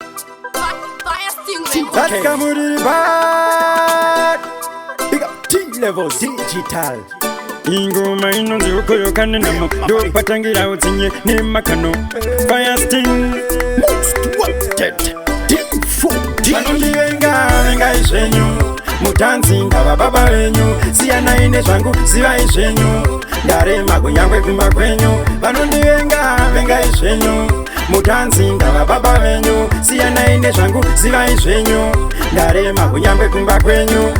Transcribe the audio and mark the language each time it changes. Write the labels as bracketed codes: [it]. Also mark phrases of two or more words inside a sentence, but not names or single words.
[en] Okay. That's Kamuri Bad. Big up T-Level Digital. [sn] Ingoma inonzi ukoyo kanenamo. Ndo patangira udzinye nemakano. [en] Fire Sting. Most wanted. D four D. [sn] Vanondivenga, venga izvenyu. Mutanzi, ndava baba venyu. Siyanai nezvangu, zivai zvenyu. Ndarema kunyangwe kumba kwenyu. Vanondivenga, venga izvenyu. Mutanzi, ndava baba venyu. Siyanai nezvangu, zivai zvenyu. Ndarema kunyangwe kumba kwenyu.